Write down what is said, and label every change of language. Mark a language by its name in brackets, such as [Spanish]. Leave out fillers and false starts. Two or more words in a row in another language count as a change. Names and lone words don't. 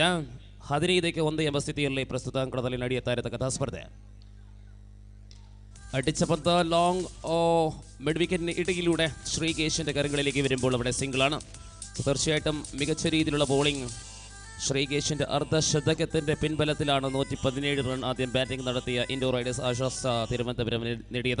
[Kannada] 15ಕ್ಕೆ 1 ಎಂಬ ಸ್ಥಿತಿಯಲ್ಲಿ ಪ್ರಸ್ತುತ ಅಂಕಣದಲ್ಲಿ ನಡೆಯುತ್ತಾ ಇರತಕ್ಕಂಥ ಸ್ಪರ್ಧೆ. [Malayalam] അടിച്ച പന്ത് ലോങ് മിഡ് വിക്കറ്റിന് ഇടയിലൂടെ ശ്രീകേശിന്റെ കരങ്ങളിലേക്ക് വരുമ്പോൾ അവിടെ സിംഗിളാണ്. തീർച്ചയായിട്ടും മികച്ച രീതിയിലുള്ള ബോളിംഗ്. ശ്രീകേശിന്റെ അർദ്ധശതകത്തിന്റെ പിൻബലത്തിലാണ് 117 റൺ ആദ്യം ബാറ്റിംഗ് നടത്തിയ ഇൻഡോർ റൈഡേഴ്സ് ആശ്വാസ തിരുവനന്തപുരം നേടിയത്.